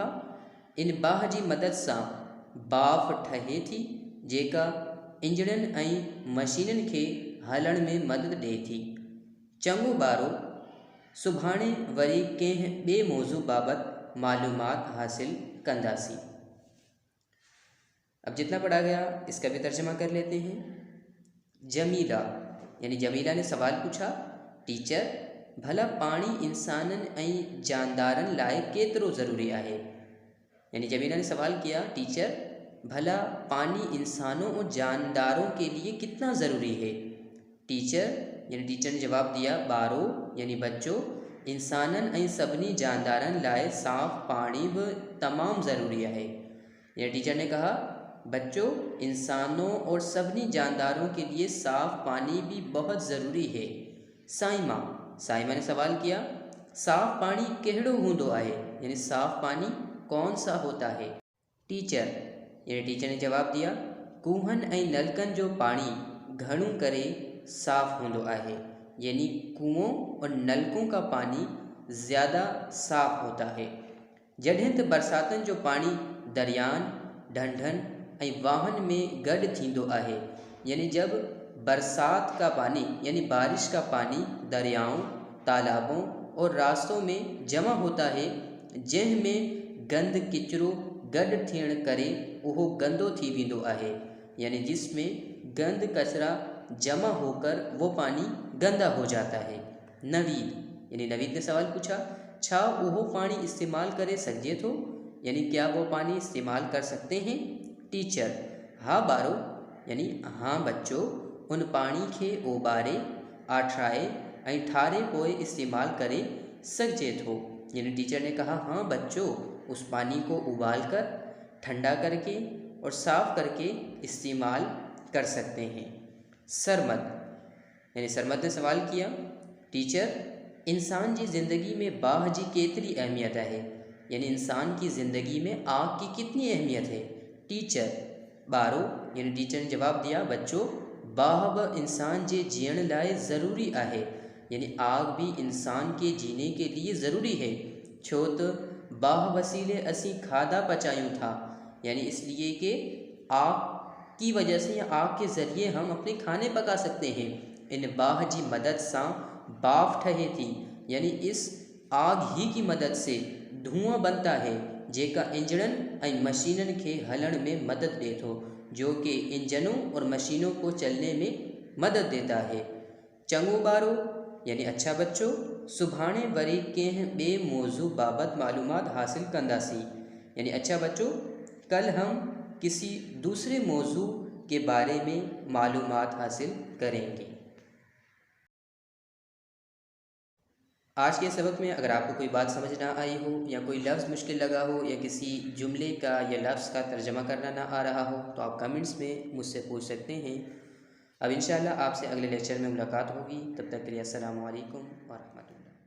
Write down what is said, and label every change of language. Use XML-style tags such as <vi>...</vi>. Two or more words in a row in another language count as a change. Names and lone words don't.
<sd>इन बाहि जी मदद सां बाफ़ ठहे थी, जेका इंजणनि ऐं मशीननि खे हलण में मदद ॾिए थी। चङो ॿारो, सुभाणे वरी कंहिं ॿिए मौज़ू बाबति मालूमात हासिल कंदासीं।</sd> <ur>اب جتنا پڑھا گیا اس کا بھی ترجمہ کر لیتے ہیں. جمیلہ یعنی جمیلہ نے سوال پوچھا، ٹیچر,</ur> <sd>भला पाणी इंसाननि ऐं जानदारनि लाइ केतिरो ज़रूरी आहे?</sd> <ur>یعنی جمیلہ نے سوال کیا، ٹیچر، بھلا پانی انسانوں اور جانداروں کے لیے کتنا ضروری ہے? ٹیچر یعنی ٹیچر نے جواب دیا، ॿारो یعنی بچوں,</ur> <sd>इंसाननि ऐं सभिनी जानदारनि लाइ साफ़ पाणी बि तमामु ज़रूरी है।</sd> <ur>یعنی ٹیچر نے کہا، بچوں، انسانوں اور सभिनी جانداروں کے لیے صاف پانی بھی بہت ضروری ہے।</ur> <sd>साइमा</sd> <ur>نے سوال کیا,</ur> <sd>साफ़ पानी कहिड़ो हूंदो आहे?</sd> <ur>یعنی صاف پانی کون سا ہوتا ہے? ٹیچر یعنی ٹیچر نے جواب دیا,</ur> <sd>कुहनि ऐं नलकनि जो पाणी घणो करे साफ़ हूंदो आहे।</sd> <ur>یعنی کنوؤں اور نلکوں کا پانی زیادہ صاف ہوتا ہے.</ur> <sd>जॾहिं त बरसातनि जो पानी दरियान, ढंढनि ऐं वाहन में गॾु थींदो आहे।</sd> <ur>یعنی جب برسات کا پانی یعنی بارش کا پانی دریاؤں، تالابوں اور راستوں میں جمع ہوتا ہے,</ur> <sd>जंहिंमें गंद किचिरो गॾु थियण करे उहो गंदो थी वेंदो आहे।</sd> <ur>یعنی جس میں گند کچرا جمع ہو کر وہ پانی گندا ہو جاتا ہے. نوید یعنی نوید نے سوال پوچھا,</ur> <sd>छा उहो पानी इस्तेमाल करे सघिजे थो?</sd> <ur>یعنی کیا وہ پانی استعمال کر سکتے ہیں?</ur> <sd>टीचर, हाँ ॿारो यानी</sd> <ur>ہاں بچوں,</ur> <sd>उन पानी खे उॿारे, आठराए ऐं ठारे पोइ इस्तेमाल करे सघिजे थो।</sd> <ur>یعنی ٹیچر نے کہا، ہاں بچوں، اس پانی کو ابال کر، ٹھنڈا کر کے اور صاف کر کے استعمال کر سکتے ہیں. سرمد یعنی سرمد نے سوال کیا,</ur> <sd>टीचर, इंसान जी ज़िंदगी में बाहि जी केतिरी अहमियत है?</sd> <ur>یعنی انسان کی زندگی میں آگ کی کتنی اہمیت ہے? ٹیچر، ॿारो یعنی ٹیچر نے جواب دیا، بچوں,</ur> <sd>बाहि बि इंसान जे जीअण लाइ ज़रूरी आहे।</sd> <ur>یعنی آگ بھی انسان کے جینے کے لیے ضروری ہے,</ur> <sd>छो त बाहि वसीले असीं खाधा पचायूं था।</sd> <ur>یعنی اس لیے کہ آگ کی وجہ سے یا آگ کے ذریعے ہم اپنے کھانے پکا سکتے ہیں.</ur> <sd>इन बाहि जी मदद सां बाफ़ ठहे थी,</sd> <ur>یعنی اس آگ ہی کی مدد سے دھواں بنتا ہے,</ur> <sd>जेका इंजणनि ऐं मशीननि खे हलण में मदद ॾिए थो,</sd> <ur>جو کہ انجنوں اور مشینوں کو چلنے میں مدد دیتا ہے.</ur> <sd>चङो ॿारो</sd> <ur>یعنی اچھا بچوں,</ur> <sd>सुभाणे वरी कंहिं ॿिए मौज़ू बाबति मालूमात हासिल कंदासीं।</sd> <ur>یعنی اچھا بچوں، کل ہم کسی دوسرے موضوع کے بارے میں معلومات حاصل کریں گے. آج کے سبق میں اگر آپ کو کوئی بات سمجھ نہ آئی ہو یا کوئی لفظ مشکل لگا ہو یا کسی جملے کا یا لفظ کا ترجمہ کرنا نہ آ رہا ہو تو آپ کمنٹس میں مجھ سے پوچھ سکتے ہیں. اب ان شاء اللہ آپ سے اگلے لیکچر میں ملاقات ہوگی. تب تک کے لیے السلام علیکم و رحمۃ اللہ.</ur>